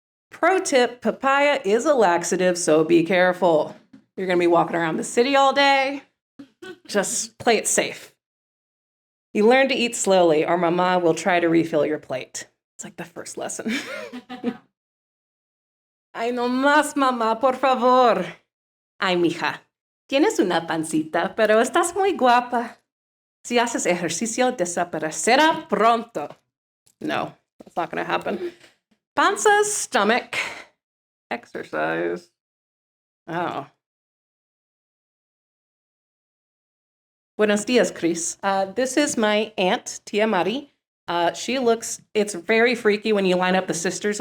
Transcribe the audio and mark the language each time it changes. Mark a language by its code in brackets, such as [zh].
[en] Pro tip, papaya is a laxative, so be careful. You're going to be walking around the city all day. Just play it safe. You learn to eat slowly, or Mama will try to refill your plate. It's like the first lesson. [es] Ay, no más, mamá, por favor. Ay, mija, tienes una pancita, pero estás muy guapa. Si haces ejercicio, desaparecerá pronto. [en] No, that's not going to happen. Panza, stomach, exercise. Oh. [es] Buenos dias, [en] Cris. This is my aunt, Tia Mari. It's very freaky when you line up the sisters.